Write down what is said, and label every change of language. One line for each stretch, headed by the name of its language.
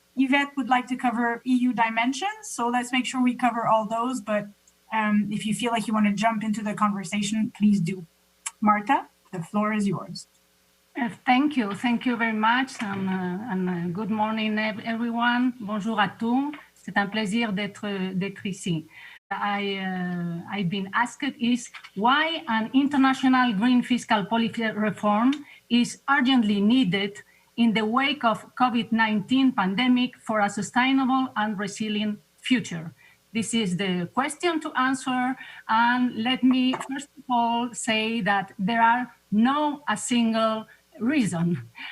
English: Yvette would like to cover EU dimensions. So let's make sure we cover all those. But if you feel like you want to jump into the conversation, please do. Marta, the floor is yours. Thank you. Thank you very much. And good morning, everyone.
French: Bonjour à tous. C'est un plaisir d'être ici.
English: I've been asked is why an international green fiscal policy reform is urgently needed in the wake of COVID-19 pandemic for a sustainable and resilient future? This is the question to answer. And let me first of all say that there are no a single reason.